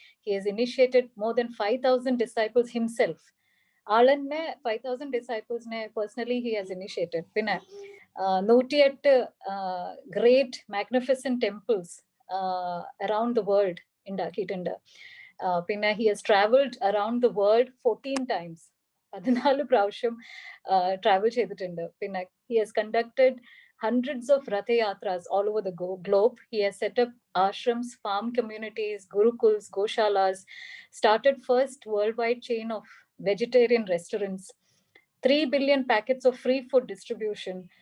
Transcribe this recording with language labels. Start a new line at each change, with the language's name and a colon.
English: He has initiated more than 5,000 disciples himself.
Malayalam: Alanne
English: 5,000 disciples ne personally he has initiated.
Malayalam: Pinne
English: 108 great magnificent temples around the world
Malayalam: indakittunde. Pinne
English: he has traveled around the world 14 times.
Malayalam: 14 പ്രാവശ്യം travel ചെയ്തിട്ടുണ്ട്. Pinne
English: he has conducted hundreds of Ratha Yatras all over the globe. He has set up ashrams, farm communities, gurukuls, goshalas, started first worldwide chain of vegetarian restaurants, 3 billion packets of free food distribution.